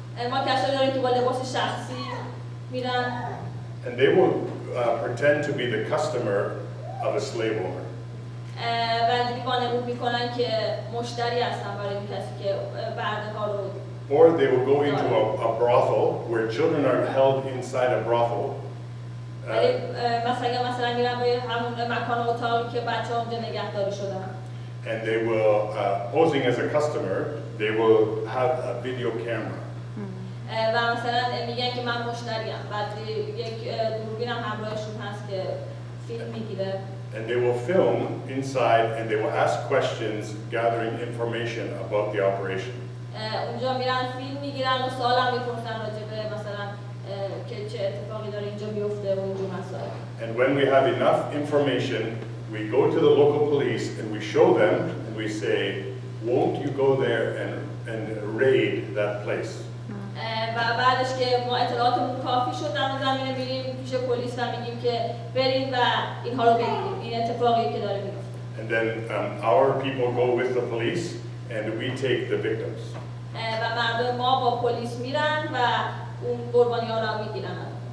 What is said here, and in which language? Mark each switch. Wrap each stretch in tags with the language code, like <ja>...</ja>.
<fa>ما کسایی داریم که با لباس شخصی میرن.</fa> <en>And they will pretend to be the customer of a slave owner.</en> <fa>و اینجوری وانمود میکنن که مشتری هستن برای این کسی که برده ها رو.</fa> <en>Or they will go into a brothel where children are held inside a brothel.</en> <fa>ولی مثلا میرن به همون مکان اتاقی که بچه‌ها اونجا نگهداری شدن.</fa> <en>And they will, posing as a customer, they will have a video camera.</en> <fa>و مثلا میگن که من مشتریم. بعد یک دوربین هم همراهشون هست که فیلم میگیره.</fa> <en>And they will film inside and they will ask questions gathering information about the operation.</en> <fa>اونجا میرن فیلم میگیرن و سوال هم میپرسن راجع به مثلا که چه اتفاقی داره اینجا میفته و اینجور مسائل.</fa> <en>And when we have enough information, we go to the local police and we show them and we say, won't you go there and raid that place?</en> <fa>و بعدش که ما اطلاعاتمون کافی شد در اون زمینه میریم پیش پلیس و میگیم که بریم و اینها رو بگیریم. این اتفاقی که داره میفته.</fa> <en>And then our people go with the police and we take the victims.</en> <fa>و مردم ما با پلیس میرن و اون قربانی‌ها رو میگیرن.</fa>